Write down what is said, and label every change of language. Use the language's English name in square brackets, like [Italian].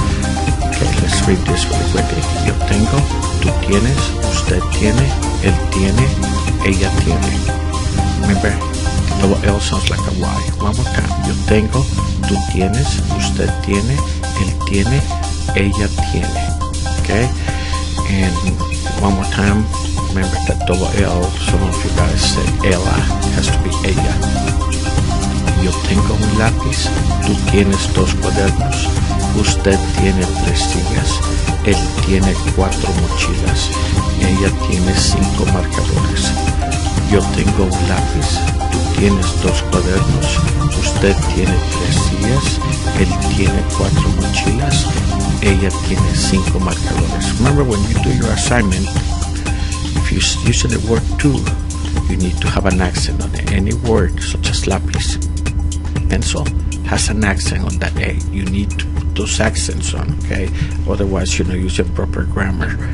[English] Okay, let's read this really quickly. [Spanish] Yo tengo, tú tienes, usted tiene, él tiene, ella tiene. [English] Remember, the double L sounds like a Y. One more time. [Spanish] Yo tengo, tú tienes, usted tiene, él tiene, ella tiene. [English] Okay? And one more time, remember that double L, some of you guys say ella, has to be ella. [Spanish] Yo tengo un lápiz, tú tienes 2 cuadernos, usted tiene 3 sillas, él tiene 4 mochilas, ella tiene 5 marcadores. Yo tengo un lápiz, tú tienes 2 cuadernos, usted tiene 3 sillas, él tiene 4 mochilas, ella tiene 5 marcadores. [English] Remember, when you do your assignment, if you use the word tú, you need to have an accent on it. Any word such as lápiz, pencil, has an accent on that A. You need to put those accents on, okay? Otherwise, you're not using proper grammar.